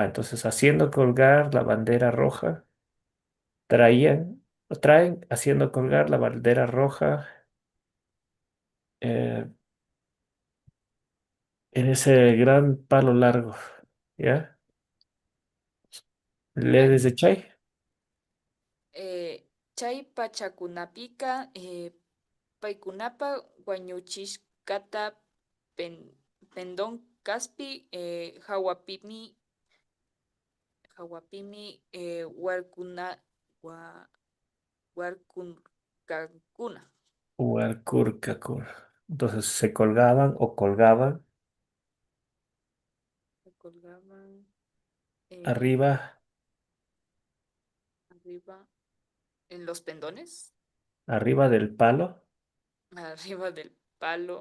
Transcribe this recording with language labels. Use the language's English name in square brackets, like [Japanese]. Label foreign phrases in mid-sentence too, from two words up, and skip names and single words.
[Spanish] Entonces, haciendo colgar la bandera roja. Traen haciendo colgar la bandera roja eh, en ese gran palo largo, ¿ya? ¿Le Ya. desde Chay? [Quechua] Chay pachakunapika, paikunapa, guañuchishkata, pen, pendón caspi, hawapimi, warkunkakuna. Huarcurcacur. [Spanish] Entonces se colgaban o colgaban Se colgaban arriba, arriba en los pendones, arriba del palo, arriba del palo,